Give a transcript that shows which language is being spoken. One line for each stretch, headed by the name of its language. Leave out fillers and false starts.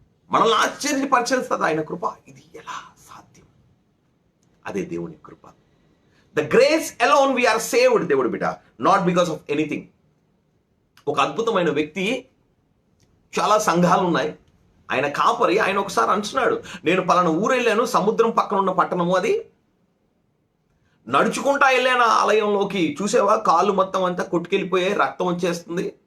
Telugu: మనల్ని ఆశ్చర్యపరిచేస్తుంది ఆయన కృప. ఇది ఎలా సాధ్యం? అదే దేవుని కృప.
English: The grace alone we are saved.
Telugu: దేవుడు బిడ్డ,
English: not because of anything.
Telugu: ఒక అద్భుతమైన వ్యక్తి, చాలా సంఘాలు ఉన్నాయి, ఆయన కాపరి. ఆయన ఒకసారి అంటున్నాడు, నేను పలానా ఊరు వెళ్ళాను, సముద్రం పక్కన ఉన్న పట్టణము అది, నడుచుకుంటా వెళ్ళాను ఆ ఆలయంలోకి. చూసావా, కాళ్ళు మొత్తం అంతా కొట్టుకెళ్ళిపోయాయి, రక్తం వచ్చేస్తుంది.